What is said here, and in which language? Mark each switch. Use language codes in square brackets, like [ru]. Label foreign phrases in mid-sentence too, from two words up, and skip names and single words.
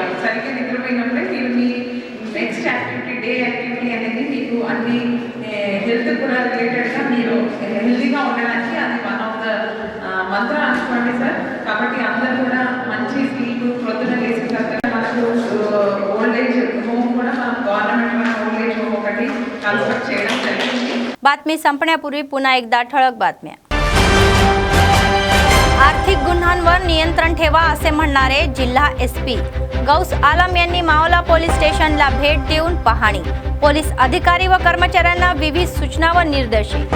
[te] సరిగ్గా నిద్రపోయినప్పుడే మీరు మీ [en] next activity, day activity [te] అనేది మీకు అన్ని హెల్త్ కూడా రిలేటెడ్గా మీరు హెల్తీగా ఉండడానికి అది [en] one of the mantra [te] అనుకోండి సార్. కాబట్టి అందరూ కూడా మంచి స్లీప్, ప్రొద్దున లేచిన తర్వాత మనకు [en] old age home [te] కూడా మనం [en] government old age home [te] ఒకటి కన్స్ట్రక్ట్ చేయడం జరిగింది. [mr] बातमी संपण्यापूर्वी पुन्हा एकदा ठळक बातम्या. आर्थिक गुन्ह्यांवर नियंत्रण ठेवा असे म्हणणारे जिल्हा एसपी गौस आलम यांनी मावला पोलीस स्टेशनला भेट देऊन पाहणी. पोलीस अधिकारी व कर्मचाऱ्यांना विविध सूचना व निर्देश.